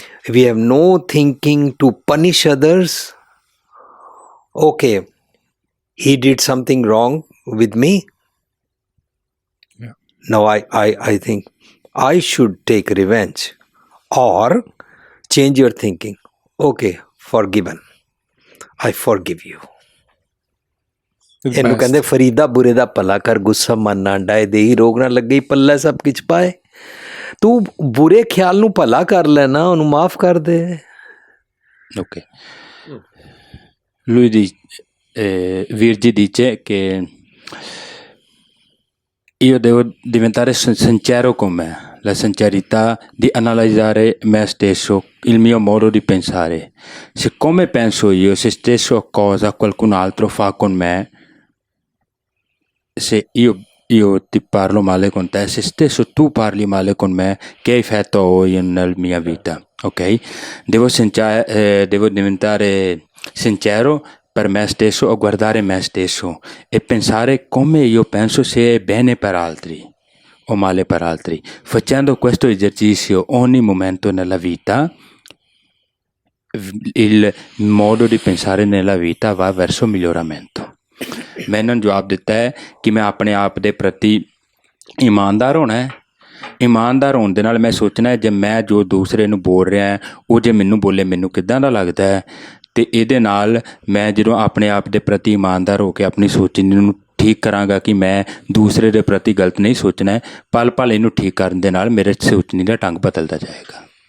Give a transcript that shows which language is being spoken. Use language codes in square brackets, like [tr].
[en] We have no thinking to punish others. Okay, he did something wrong with me. Yeah. Now I think I should take revenge. Or change your thinking. Okay, forgiven. I forgive you. [pa] ਇਹਨੂੰ ਕਹਿੰਦੇ ਫਰੀਦਾ ਬੁਰੇ ਦਾ ਭਲਾ ਕਰ, ਗੁੱਸਾ ਮਨ ਨਾ ਡਾਏ, ਦੇਹੀ ਰੋਗ ਨਾ ਲੱਗੇ, ਪੱਲਾ ਸਭ ਕੁਝ ਪਾਏ। ਤੂੰ ਬੁਰੇ ਖਿਆਲ ਨੂੰ ਭਲਾ ਕਰ ਲੈਣਾ, ਉਹਨੂੰ ਮਾਫ ਕਰ ਦੇ। [en] Ok. [it] Lui Virgi dice che io devo diventare sincero con me, la sincerità di analizzare me stesso, il mio modo di pensare. Siccome penso io, se stesso cosa qualcun altro fa con me, se io ti parlo male con te, se stesso tu parli male con me, che effetto ho io nella mia vita? Ok? Devo diventare sincero per me stesso o guardare me stesso e pensare come io penso, se è bene per altri o male per altri. Facendo questo esercizio ogni momento nella vita, il modo di pensare nella vita va verso miglioramento. [pa] ਮੈਂ ਇਹਨਾਂ ਨੂੰ ਜਵਾਬ ਦਿੱਤਾ ਹੈ ਕਿ ਮੈਂ ਆਪਣੇ ਆਪ ਦੇ ਪ੍ਰਤੀ ਇਮਾਨਦਾਰ ਹੋਣਾ ਹੈ। ਇਮਾਨਦਾਰ ਹੋਣ ਦੇ ਨਾਲ ਮੈਂ ਸੋਚਣਾ ਹੈ ਜੇ ਮੈਂ ਜੋ ਦੂਸਰੇ ਨੂੰ ਬੋਲ ਰਿਹਾ ਉਹ ਜੇ ਮੈਨੂੰ ਬੋਲੇ ਮੈਨੂੰ ਕਿੱਦਾਂ ਦਾ ਲੱਗਦਾ ਹੈ, ਅਤੇ ਇਹਦੇ ਨਾਲ ਮੈਂ ਜਦੋਂ ਆਪਣੇ ਆਪ ਦੇ ਪ੍ਰਤੀ ਇਮਾਨਦਾਰ ਹੋ ਕੇ ਆਪਣੀ ਸੋਚਣੀ ਨੂੰ ਠੀਕ ਕਰਾਂਗਾ ਕਿ ਮੈਂ ਦੂਸਰੇ ਦੇ ਪ੍ਰਤੀ ਗਲਤ ਨਹੀਂ ਸੋਚਣਾ ਹੈ, ਪਲ ਪਲ ਇਹਨੂੰ ਠੀਕ ਕਰਨ ਦੇ ਨਾਲ ਮੇਰੇ ਸੋਚਣੀ ਦਾ ਢੰਗ ਬਦਲਦਾ ਜਾਏਗਾ।